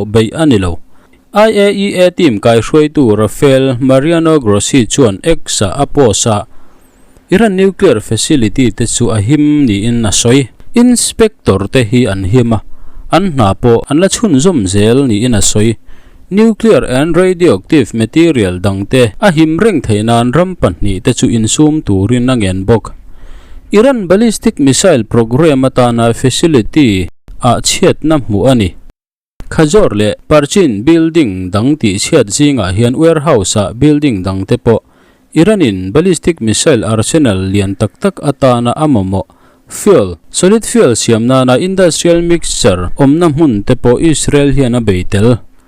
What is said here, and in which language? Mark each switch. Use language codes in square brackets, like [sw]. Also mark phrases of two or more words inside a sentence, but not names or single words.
[lus] be ani lo IAEA team kai hroi tu Rafael Mariano Grossi chuan exa aposa Iran [en] nuclear facility [lus] te chu a him ni in na soi inspector te hi an hima an na po an la chhun zum zel ni in a soi [en] nuclear and radioactive material [lus] dangte a him reng theinan rampan ni te chu insum turin na ngen bok Iran [en] ballistic missile program [lus] atana facility a chiat na mu ani khajor le parchin building dang ti chiat zinga hian warehouse a building dang te po Iranin [en] ballistic missile arsenal [lus] lian tak tak atana amamo fuel [en] solid fuel [lus] siamna na [en] industrial mixture [lus] omna mun te po Israel hian a beitel